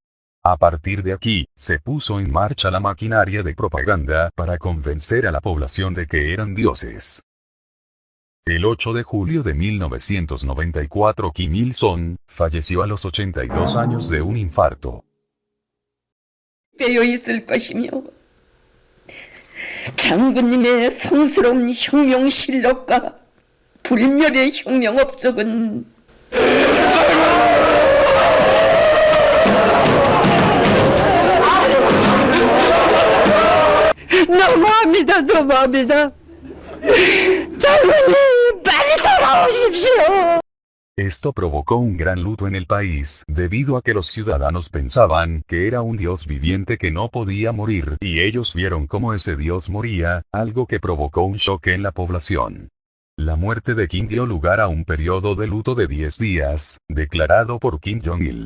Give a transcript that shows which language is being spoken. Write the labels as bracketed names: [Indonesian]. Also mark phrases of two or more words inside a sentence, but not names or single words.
[Spanish] A partir de aquí, se puso en marcha la maquinaria de propaganda para convencer a la población de que eran dioses. El 8 de julio de 1994 Kim Il-sung falleció a los 82 años de un infarto. [Korean] 되어 있을 것이며 장군님의 성스러운 혁명실력과 불멸의 혁명업적은 너무합니다. 너무합니다. 장군님, 빨리 돌아오십시오. [Spanish] Esto provocó un gran luto en el país, debido a que los ciudadanos pensaban que era un dios viviente que no podía morir, y ellos vieron cómo ese dios moría, algo que provocó un choque en la población. La muerte de Kim dio lugar a un periodo de luto de 10 días, declarado por Kim Jong-il.